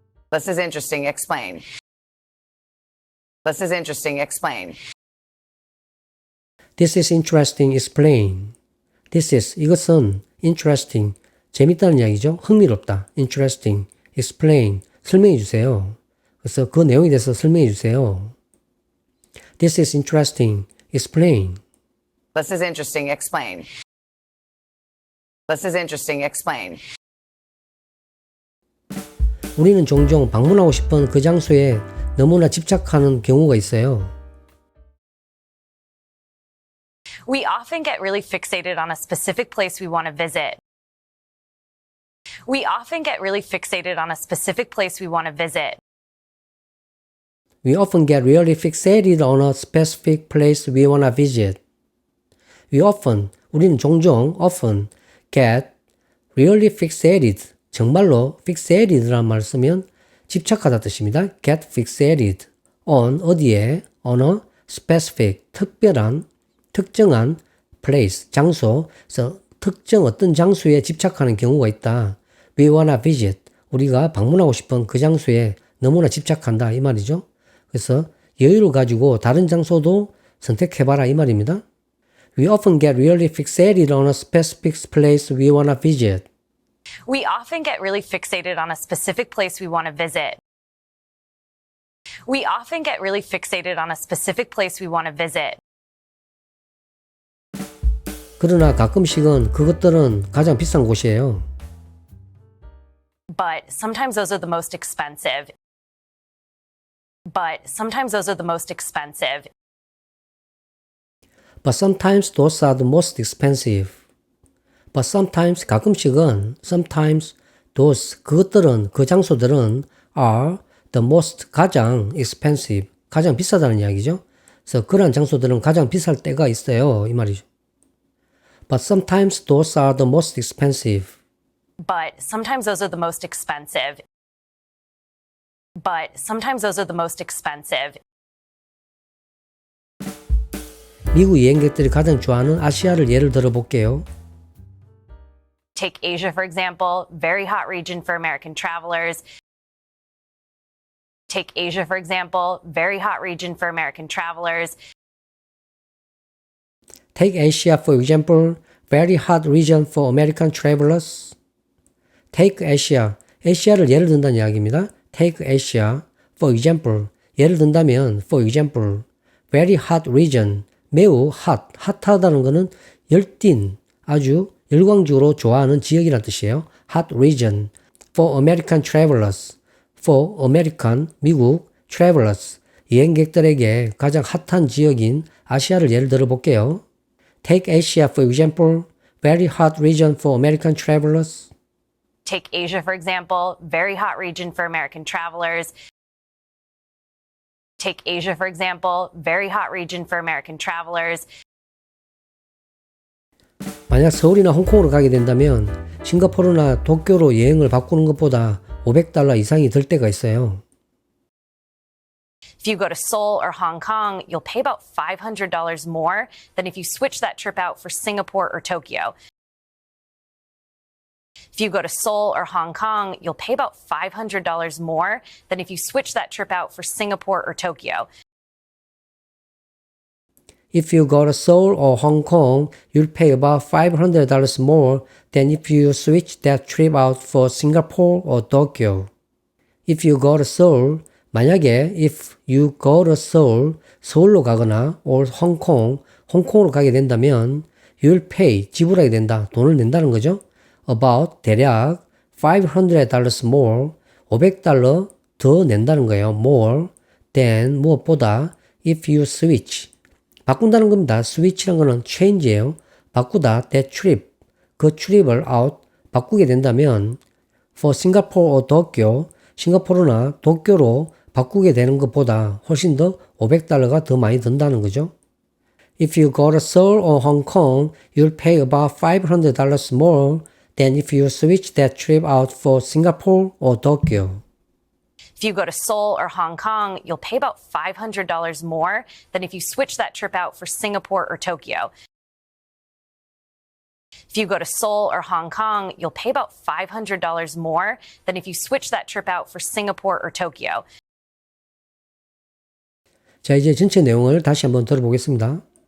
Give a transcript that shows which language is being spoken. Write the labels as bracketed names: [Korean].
[English] This is interesting. Explain. This is interesting. Explain. This is interesting. Explain. This is [Korean] 이것은 [English] interesting. [Korean] 재밌다는 이야기죠. 흥미롭다. [English] Interesting. Explain. [Korean] 설명해 주세요. 그래서 그 내용에 대해서 설명해 주세요. [English] This is interesting. Explain. This is interesting. Explain. This is interesting. Explain. [Korean] 우리는 종종 방문하고 싶은 그 장소에 너무나 집착하는 경우가 있어요. [English] We often get really fixated on a specific place we want to visit. We often get really fixated on a specific place we want to visit. We often get really fixated on a specific place we want to visit. We often, [Korean] 우리는 종종, [English] often, get really fixated, [Korean] 정말로 fixated라는 말을 쓰면 집착하다 뜻입니다. [English] get fixated on, [Korean] 어디에, [English] on a specific, [Korean] 특별한, 특정한 place, 장소, 그래서 특정 어떤 장소에 집착하는 경우가 있다. [English] We wanna visit, [Korean] 우리가 방문하고 싶은 그 장소에 너무나 집착한다 이 말이죠. 그래서 여유를 가지고 다른 장소도 선택해봐라 이 말입니다. [English] We often get really fixated on a specific place we wanna visit. We often get really fixated on a specific place we want to visit. We often get really fixated on a specific place we want to visit. [Korean] 그러나 가끔씩은 그것들은 가장 비싼 곳이에요. [English] But sometimes those are the most expensive. But sometimes those are the most expensive. But sometimes those are the most expensive. But sometimes [Korean] 가끔씩은 [English] sometimes those [Korean] 그것들은 그 장소들은 [English] are the most [Korean] 가장 [English] expensive [Korean] 가장 비싸다는 이야기죠. 그래서 그러한 장소들은 가장 비쌀 때가 있어요 이 말이죠. [English] But sometimes those are the most expensive. But sometimes those are the most expensive. But sometimes those are the most expensive. [Korean] 미국 여행객들이 가장 좋아하는 아시아를 예를 들어 볼게요. [English] Take Asia, for example, very hot region for American travelers. Take Asia, for example, very hot region for American travelers. Take Asia for example, very hot region for American travelers. Take Asia, [Korean] 아시아를 예를 든다는 이야기입니다. [English] Take Asia for example, [Korean] 예를 든다면 [English] for example, very hot region, [Korean] 매우 핫하다는 것은 열띤, 아주 열광적으로 좋아하는 지역이라는 뜻이에요. [English] Hot region for American [Korean] travelers, for American, 미국, travelers, 여행객들에게 가장 핫한 지역인 아시아를 예를 들어 볼게요. [English] Take Asia for example, very hot region for American travelers. Take Asia, for example, very hot region for American travelers. Take Asia, for example, very hot region for American travelers. [Korean] 만약 서울이나 홍콩으로 가게 된다면 싱가포르나 도쿄로 여행을 바꾸는 것보다 $500 이상이 들 때가 있어요. [English] If you go to Seoul or Hong Kong, you'll pay about $500 more than if you switch that trip out for Singapore or Tokyo. If you go to Seoul or Hong Kong, you'll pay about $500 more than if you switch that trip out for Singapore or Tokyo. If you go to Seoul or Hong Kong, you'll pay about $500 more than if you switch that trip out for Singapore or Tokyo. If you go to Seoul, [Korean] 만약에 [English] if you go to Seoul, [Korean] 서울로 가거나 [English] or Hong Kong, [Korean] 홍콩으로 가게 된다면 [English] you'll pay, [Korean] 지불하게 된다, 돈을 낸다는 거죠. About, 대략 $500 more, $500 더 낸다는 거예요. [English] More than, [Korean] 무엇보다 [English] if you switch, [Korean] 바꾼다는 겁니다. switch라는 거는 change예요. 바꾸다, [English] that trip, [Korean] 그 trip을 out, 바꾸게 된다면 [English] for Singapore or Tokyo, [Korean] 싱가포르나 도쿄로 바꾸게 되는 것보다 훨씬 더 $500가 더 많이 든다는 거죠. [English] If you go to Seoul or Hong Kong, you'll pay about $500 more than if you switch that trip out for Singapore or Tokyo. If you go to Seoul or Hong Kong, you'll pay about $500 more than if you switch that trip out for Singapore or Tokyo. If you go to Seoul or Hong Kong, you'll pay about $500 more than if you switch that trip out for Singapore or Tokyo. [Korean] 자, 이제 전체 내용을 다시 한번 들어보겠습니다.